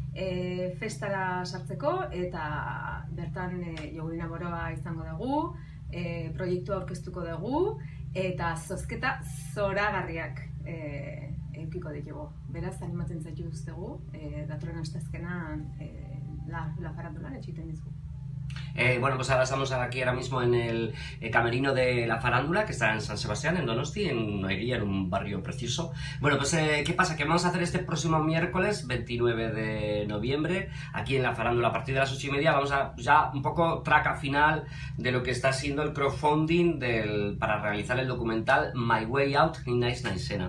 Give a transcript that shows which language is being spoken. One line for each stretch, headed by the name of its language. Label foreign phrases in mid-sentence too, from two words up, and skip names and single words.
Basque: festara sartzeko, eta bertan Jogurina Broba izango dugu, proiektua aurkeztuko dugu, eta zozketa zoragarriak edukiko ditugu. Beraz, animatzen zaituztegu, datorren asteazkenan La Farandulan etxiten dizugu.
Spanish: Bueno, pues ahora estamos aquí ahora mismo en el camerino de La Farándula, que está en San Sebastián, en Donosti, en Eguía, en un barrio precioso. Bueno, pues ¿qué pasa? Que vamos a hacer este próximo miércoles, 29 de noviembre, aquí en La Farándula, a partir de las 8:30, vamos a ya un poco traca final de lo que está siendo el crowdfunding para realizar el documental My Way Out in Naisena.